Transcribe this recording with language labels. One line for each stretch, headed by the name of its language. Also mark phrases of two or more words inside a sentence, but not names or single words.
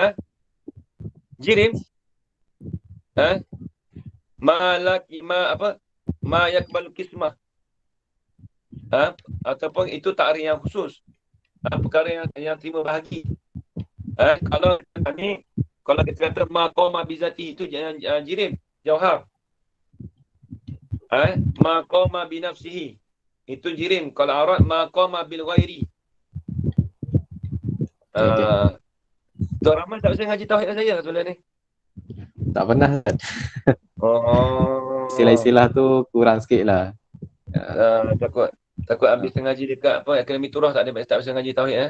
Arabic: Jirim. Ma yakbalu kismah.
Malay: Ataupun itu takrif yang khusus. Perkara yang terima bahagi. Kalau kita kata
Arabic: ma qama bizati
Malay: itu jirim, jauhar.
Arabic: Ma qama bi nafsihi
Malay: itu jirim. Kalau arat
Arabic: ma qama bil ghairi.
Malay: Tuan Rahman tak bisa ngaji tauhid saya sebelum ni. Tak pernah. Istilah-istilah tu kurang sikit lah. Takut habis ngaji dekat Akademi Turah tak bisa ngaji tauhid